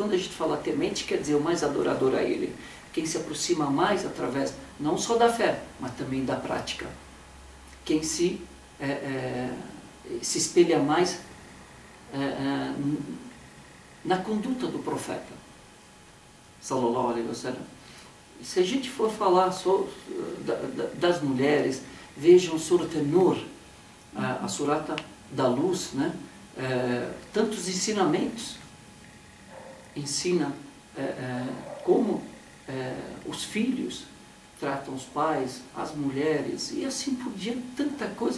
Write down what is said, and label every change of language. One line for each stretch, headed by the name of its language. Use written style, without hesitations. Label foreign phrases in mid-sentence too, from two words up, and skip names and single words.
Portuguese: Quando a gente fala temente, quer dizer o mais adorador a Ele. Quem se aproxima mais através, não só da fé, mas também da prática. Quem se espelha mais na conduta do profeta,
Arabic: صلى الله عليه وسلم.
Portuguese: E se a gente for falar só das mulheres, vejam Surat An-Nur, a surata da luz, né? Tantos ensinamentos. Ensina como os filhos tratam os pais, as mulheres, e assim por diante, tanta coisa.